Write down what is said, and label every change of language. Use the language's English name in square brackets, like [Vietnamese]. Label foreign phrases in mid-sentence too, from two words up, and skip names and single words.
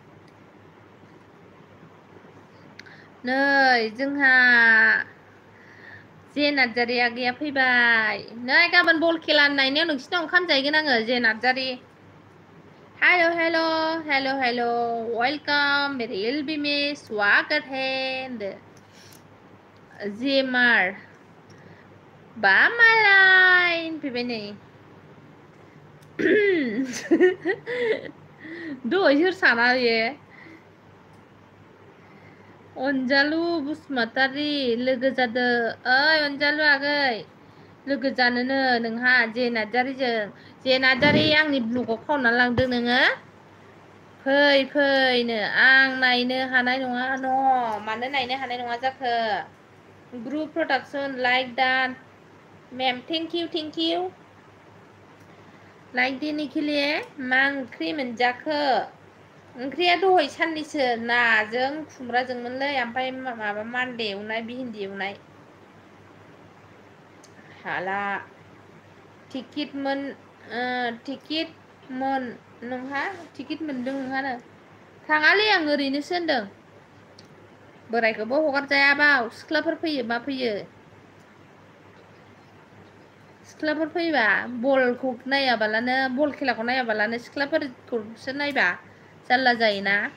[Bodo] नै जोंहा जे नार्जारि आगैया फैबाय नै गाबोन बल खेला नायनायाव नोंसिनाव ओंखाम जाहैगोन आङो जे नार्जारि हेल' [Hindi] वेलकाम मेरे एलबी में स्वागत है [Bodo] जेमार बा मालाय फैबाय नै दहाय सोर साना बे अनजालु बसुमतारी लोगो जादो ओइ अनजालु आगै लोगो जानोनो नोंहा जे नार्जारिजों जे नार्जारि आंनि ब्लगाव खावना लांदों नोङो फैनो आं नायनो हानाय नङा न' मानो नायनो हानाय नङा जाखो [English] group production like done ma'am thank you [Hindi] लाइक देने के लिए [Bodo] मा ओंख्रि मोनजाखो ओंख्रिया दहाय साननिसो नाजों खुमब्राजोंमोनलै ओमफ्राय माबा मानदे एवनाय भिन्दि एवनाय हाला टिकेटमोन नोंहा टिकेट मोनदों नोंहानो थाङालै आं ओरैनोसो होनदों बोरायखौबो हगारजाया बाव सिख्लाफोर फैयो मा फैयो सिख्लाफोर फैबा बलखौ नायाबालानो बल खेलाखौ नायाबालानो सिख्लाफोरखौसो नायबा जारला जायोना